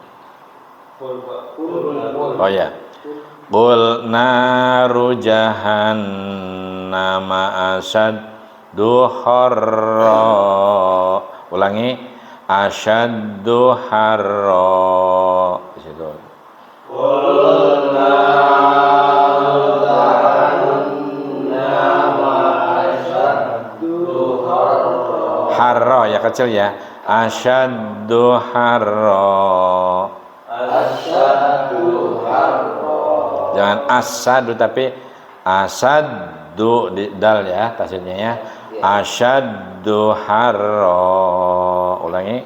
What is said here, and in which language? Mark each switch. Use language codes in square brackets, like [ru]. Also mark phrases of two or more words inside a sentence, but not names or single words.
[id] Oh ya. [ar] Qul naru jahannama asaddu harra. [id] Ulangi. [ar] Asaddu harra. [id] Di situ. [ar] Qul naru jahannama asaddu harra. [id] Harra ya kecil ya. [ar] Asaddu harra. Asaddu harra. [id] Jangan asadu tapi asaddu di dal ya tasnya ya. [ar] Asaddu harra. Ulangi.